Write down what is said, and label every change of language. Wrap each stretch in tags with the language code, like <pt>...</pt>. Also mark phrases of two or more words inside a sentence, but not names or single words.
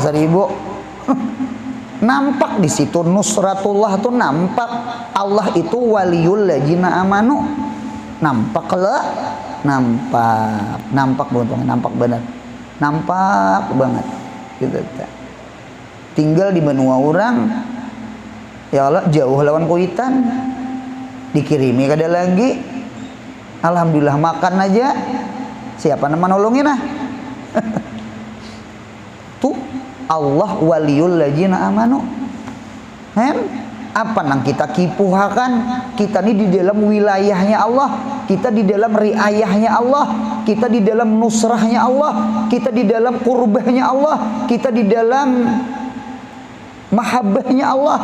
<bjn>1000 nampak di situ nusratullah tuh nampak Allah itu</bjn> <ar>ولي الذين آمنوا</ar> <bjn>nampak lah nampak betul nampak benar nampak banget gitu tinggal di benua orang</bjn> <ar>يا الله</ar> <bjn>jauh lawan kuitan dikirimi kada lagi alhamdulillah makan aja siapa nama nolongin tuh</bjn> <ar>الله ولي الذين آمنوا</ar> <bjn>kan apa nang kita kipuhakan kita ini di dalam wilayahnya Allah kita di dalam riayahnya Allah kita di dalam nusrahnya Allah kita di dalam kurbahnya Allah kita di dalam mahabbahnya Allah.</bjn>